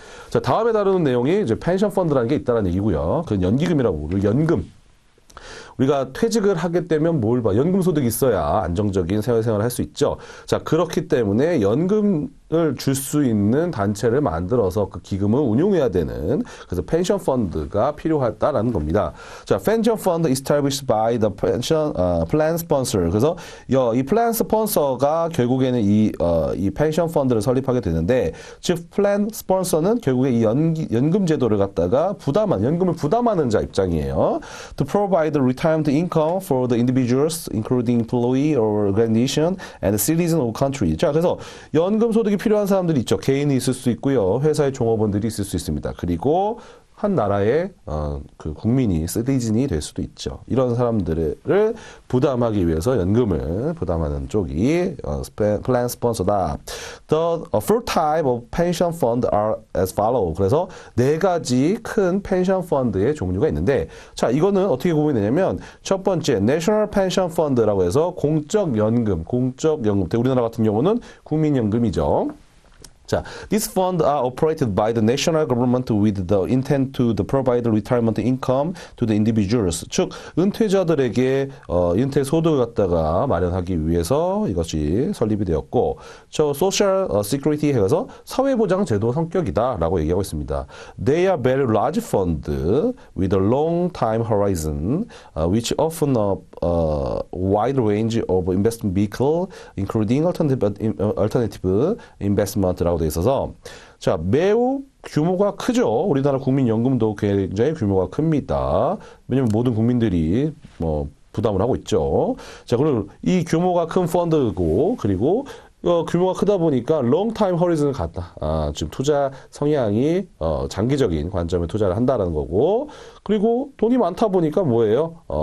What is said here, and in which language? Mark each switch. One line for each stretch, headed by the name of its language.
Korean: 자, 다음에 다루는 내용이 이제 펜션 펀드라는 게 있다는 얘기고요. 그건 연기금이라고 부르고 연금. 우리가 퇴직을 하게 되면 뭘 봐? 연금 소득이 있어야 안정적인 생활을 할 수 있죠. 자, 그렇기 때문에 연금을 줄 수 있는 단체를 만들어서 그 기금을 운용해야 되는 그래서 펜션 펀드가 필요하다라는 겁니다.
English: 자, 펜션 펀드 established by the pension plan sponsor.
Korean: 그래서 이 플랜 스폰서가 결국에는 이 펜션 펀드를 설립하게 되는데, 즉 플랜 스폰서는 결국에 이 연금 제도를 갖다가 연금을 부담하는 자 입장이에요.
English: To provide retirement income for the individuals, including employee or organization and citizen of country.
Korean: 자, 그래서 연금 소득이 필요한 사람들이 있죠. 개인이 있을 수 있고요. 회사의 종업원들이 있을 수 있습니다. 그리고 한 나라의 그 국민이 시티즌이 될 수도 있죠. 이런 사람들을 부담하기 위해서 연금을 부담하는 쪽이 플랜 스폰서다.
English: The four type of pension fund are as follow.
Korean: 그래서 네 가지 큰 펜션 펀드의 종류가 있는데, 자, 이거는 어떻게 구분이 되냐면 첫 번째 National Pension Fund라고 해서 공적 연금. 우리나라 같은 경우는 국민연금이죠.
English: 자, these funds are operated by the national government with the intent to provide retirement income to the individuals.
Korean: 즉, 은퇴자들에게 은퇴 소득을 갖다가 마련하기 위해서 이것이 설립이 되었고, 저
English: social security
Korean: 해서 사회보장 제도 성격이다라고 얘기하고 있습니다.
English: They are very large funds with a long time horizon, which often a wide range of investment vehicle, including alternative investment
Korean: 라고 돼 있어서, 자, 매우 규모가 크죠. 우리나라 국민연금도 굉장히 규모가 큽니다. 왜냐면 모든 국민들이 부담을 하고 있죠. 자, 그리고 이 규모가 큰 펀드고, 그리고 규모가 크다 보니까 롱타임 허리즌을 갖다. 지금 투자 성향이 장기적인 관점에 투자를 한다라는 거고, 그리고 돈이 많다 보니까 뭐예요?